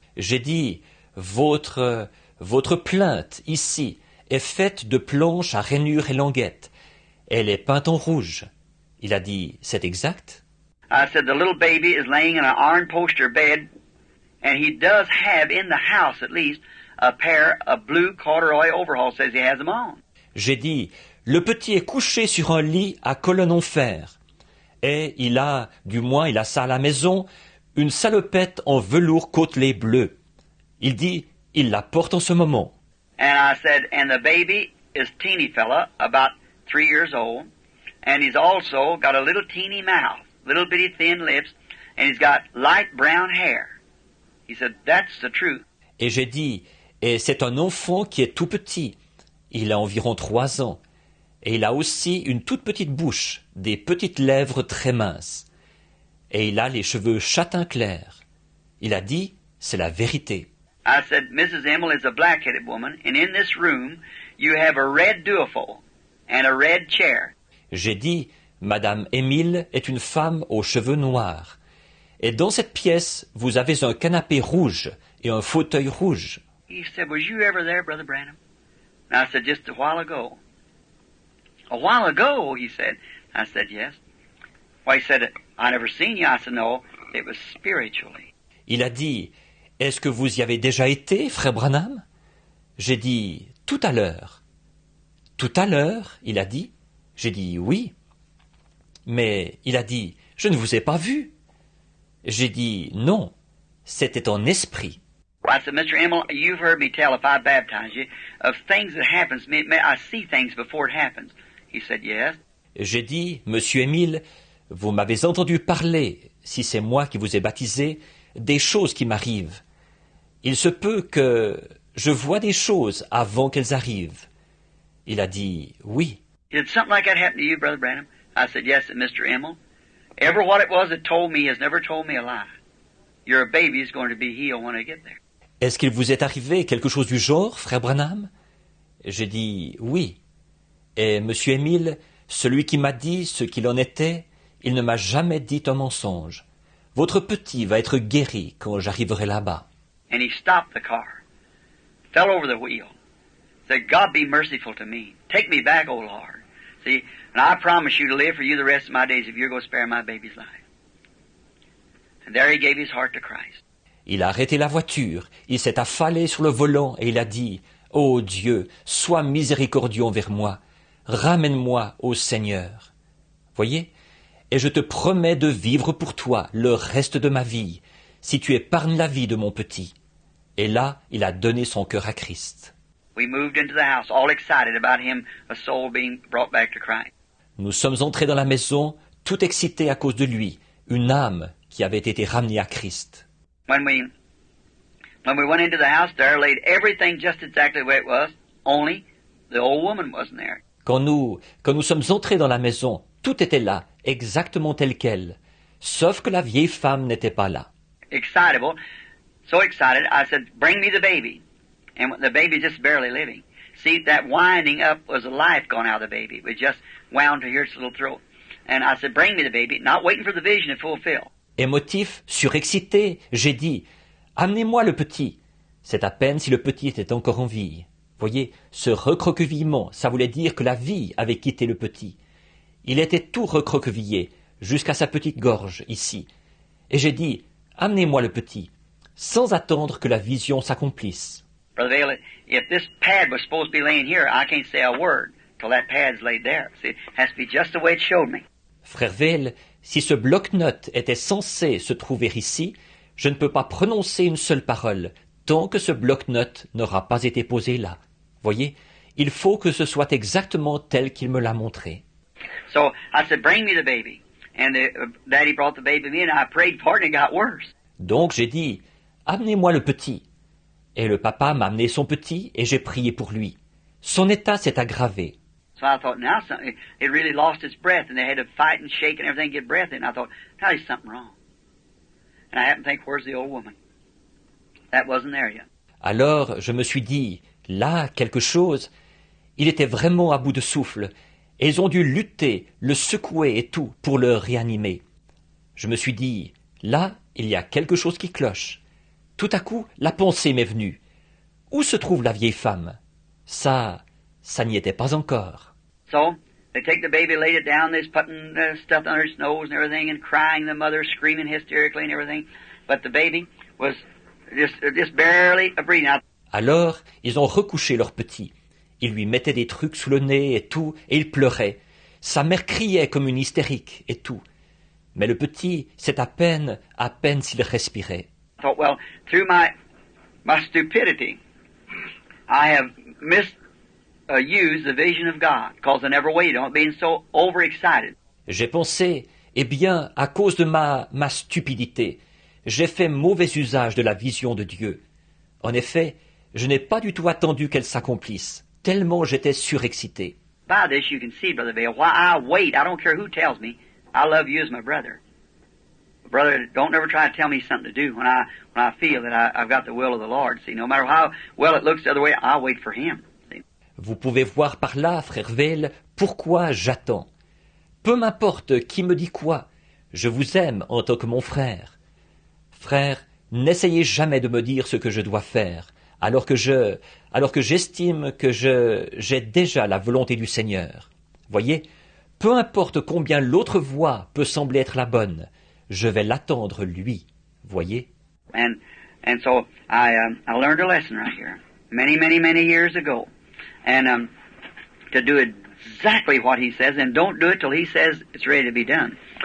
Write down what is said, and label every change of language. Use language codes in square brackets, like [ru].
[fr] J'ai dit, votre plinthe, ici, est faite de planches à rainures et languettes. Elle est peinte en rouge. Il a dit, c'est exact? [en] I said, the little baby is laying in an iron poster bed, and he does have in the house at least a pair of blue corduroy overalls, says he has them on. [fr] J'ai dit, le petit est couché sur un lit à colonne en fer. Et il a ça à la maison, une salopette en velours côtelé bleu. Il dit, il la porte en ce moment. [en] And I said, and the baby is teeny fella, about 3 years old, and he's also got a little teeny mouth, little bitty thin lips, and he's got light brown hair. He said, that's the truth. [fr] Et j'ai dit, et c'est un enfant qui est tout petit. Il a environ 3 ans. Et il a aussi une toute petite bouche, des petites lèvres très minces. Et il a les cheveux châtain clair. Il a dit, c'est la vérité. [en] I said, Mrs. Emmel is a black-headed woman, and in this room you have a red duofold and a red chair. [fr] J'ai dit, Madame Émile est une femme aux cheveux noirs. Et dans cette pièce, vous avez un canapé rouge et un fauteuil rouge. [en] He said, was you ever there, Brother Branham? And I said, just a while ago. A while ago, he said. I said, yes. Well, he said, I never seen you. I said, no, it was spiritually. [fr] Il a dit, est-ce que vous y avez déjà été, frère Branham? J'ai dit, tout à l'heure. Tout à l'heure, il a dit. J'ai dit, oui. Mais il a dit, je ne vous ai pas vu. J'ai dit, non, c'était en esprit. [en] Well, I said, Mr. Emmel, you've heard me tell if I baptize you of things that happens. I see things before it happens. He said, yes. [fr] J'ai dit, Monsieur Émile, vous m'avez entendu parler, si c'est moi qui vous ai baptisé, des choses qui m'arrivent. Il se peut que je vois des choses avant qu'elles arrivent. Il a dit, oui. [en] Did something like that happen to you, Brother Branham? I said, yes, Mr. Emmel. Ever what it was that told me has never told me a lie. Your baby is going to be healed when I get there. [fr] Est-ce qu'il vous est arrivé quelque chose du genre, frère Branham? J'ai dit, oui. Et Monsieur Émile, celui qui m'a dit ce qu'il en était, il ne m'a jamais dit un mensonge. Votre petit va être guéri quand j'arriverai là-bas. [en] And he stopped the car, fell over the wheel, said, God be merciful to me. Take me back, O Lord. See, and I promise you to live for you the rest of my days if you're going to spare my baby's life. And there he gave his heart to Christ. [fr] Il a arrêté la voiture, il s'est affalé sur le volant et il a dit, ô Dieu, sois miséricordieux envers moi, ramène-moi au Seigneur. Voyez? Et je te promets de vivre pour toi le reste de ma vie, si tu épargnes la vie de mon petit. Et là, il a donné son cœur à Christ. [en] We moved into the house, all excited about him, a soul being brought back to Christ. [fr] Nous sommes entrés dans la maison, tout excités à cause de lui, une âme qui avait été ramenée à Christ. [en] When we went into the house, there laid everything just exactly the way it was, only the old woman wasn't there. [fr] Quand nous sommes entrés dans la maison, tout était là, exactement tel quel, sauf que la vieille femme n'était pas là. [en] Excitable, so excited, I said, bring me the baby. And the baby just barely living. See, that winding up was the life gone out of the baby. It was just wound to here its little throat. And I said, bring me the baby, not waiting for the vision to fulfill. [fr] Émotif, surexcité, j'ai dit, amenez-moi le petit. C'est à peine si le petit était encore en vie. Voyez, ce recroquevillement, ça voulait dire que la vie avait quitté le petit. Il était tout recroquevillé, jusqu'à sa petite gorge, ici. Et j'ai dit, amenez-moi le petit, sans attendre que la vision s'accomplisse. [en] Brother Vail, if this pad was supposed to be laying here, I can't say a word till that pad's laid there. See, it has to be just the way it showed me. [fr] Frère Vail, si ce bloc-notes était censé se trouver ici, je ne peux pas prononcer une seule parole tant que ce bloc-notes n'aura pas été posé là. Voyez, il faut que ce soit exactement tel qu'il me l'a montré. [en] So I said, bring me the baby. And Daddy brought the baby to me and I prayed for it and it got worse. [fr] Donc j'ai dit, amenez-moi le petit. Et le papa m'a amené son petit et j'ai prié pour lui. Son état s'est aggravé. [en] So I thought, now something, it really lost its breath and they had to fight and shake and everything to get breath in. I thought, now there's something wrong. And I happened to think, where's the old woman? That wasn't there yet. [fr] Alors je me suis dit, là, quelque chose. Il était vraiment à bout de souffle. Et ils ont dû lutter, le secouer et tout pour le réanimer. Je me suis dit, là, il y a quelque chose qui cloche. Tout à coup, la pensée m'est venue. Où se trouve la vieille femme? Ça n'y était pas encore. [en] So, they take the baby, laid it down, they're putting stuff under its nose and everything and crying, the mother screaming hysterically and everything. But the baby was just barely breathing out. [fr] Alors, ils ont recouché leur petit. Ils lui mettaient des trucs sous le nez et tout, et il pleurait. Sa mère criait comme une hystérique et tout. Mais le petit, c'est à peine s'il respirait. [en] I thought, well, through my stupidity, I have misused the vision of God, because I never waited on it being so overexcited. [fr] J'ai pensé, eh bien, à cause de ma stupidité, j'ai fait mauvais usage de la vision de Dieu. En effet, je n'ai pas du tout attendu qu'elle s'accomplisse, tellement j'étais surexcité. [en] By this you can see, Brother Vail, why I wait. I don't care who tells me. I love you as my brother. Brother, don't ever try to tell me something to do when I feel that I've got the will of the Lord. See, no matter how well it looks the other way, I'll wait for Him. See? [fr] Vous pouvez voir par là, frère Vail, pourquoi j'attends. Peu m'importe qui me dit quoi, je vous aime en tant que mon frère. Frère, n'essayez jamais de me dire ce que je dois faire, alors que j'estime que j'ai déjà la volonté du Seigneur. Voyez, peu importe combien l'autre voie peut sembler être la bonne, je vais l'attendre lui. Voyez? [en] And so I learned a lesson right here, many years ago, and to do exactly what He says, and don't do it till He says it's ready to be done.